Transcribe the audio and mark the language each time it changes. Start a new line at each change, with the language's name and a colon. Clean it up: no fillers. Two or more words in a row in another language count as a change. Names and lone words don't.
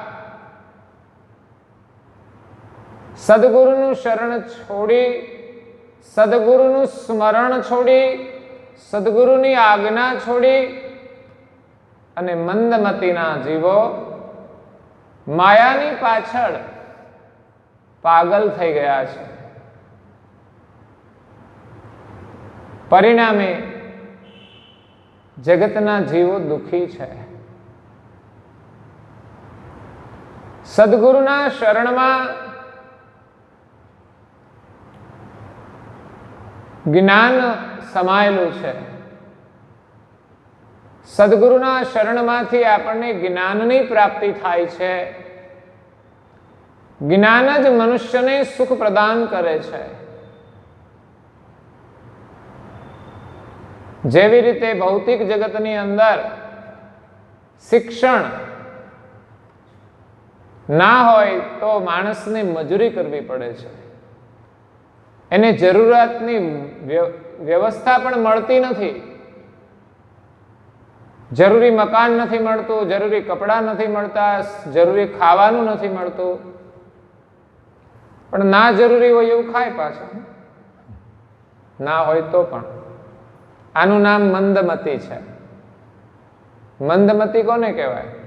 Gujarati: સદ્ગુરુનું શરણ છોડી, સદ્ગુરુનું સ્મરણ છોડી, સદ્ગુરુની આજ્ઞા છોડી અને મંદમતીના જીવો માયાની પાછળ પાગલ થઈ ગયા છે। પરિણામે જગતના જીવો દુખી છે। સદ્ગુરુના શરણમાં જ્ઞાન સમાયેલું છે। સદ્ગુરુના શરણમાંથી આપણે જ્ઞાનની પ્રાપ્તિ થાય છે। જ્ઞાન જ મનુષ્યને સુખ પ્રદાન કરે છે। જેવી રીતે ભૌતિક જગતની અંદર શિક્ષણ ના હોય તો માણસને મજૂરી કરવી પડે છે। એને જરૂરતની વ્યવસ્થા પણ મળતી નથી। જરૂરી મકાન નથી મળતું, જરૂરી કપડાં નથી મળતા, જરૂરી ખાવાનું નથી મળતું, પણ ના જરૂરી હોય એવું ખાય પાછું, ના હોય તો પણ. આનું નામ મંદમતી છે. મંદમતી કોને કહેવાય?